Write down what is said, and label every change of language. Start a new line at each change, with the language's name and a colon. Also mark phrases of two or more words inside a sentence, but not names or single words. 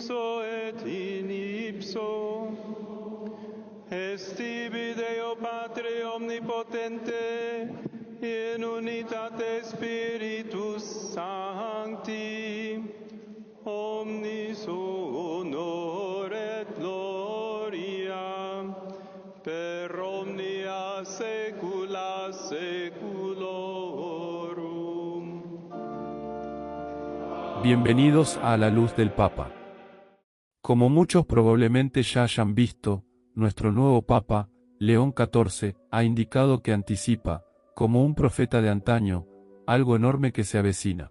Latin: ipso et in ipso, est tibi Deo Patre omnipotente, in unitate Spiritus Sancti, omnis honor et gloria, per omnia saecula saeculorum.
Spanish: Bienvenidos a La Luz del Papa. Como muchos probablemente ya hayan visto, nuestro nuevo Papa, León XIV, ha indicado que anticipa, como un profeta de antaño, algo enorme que se avecina.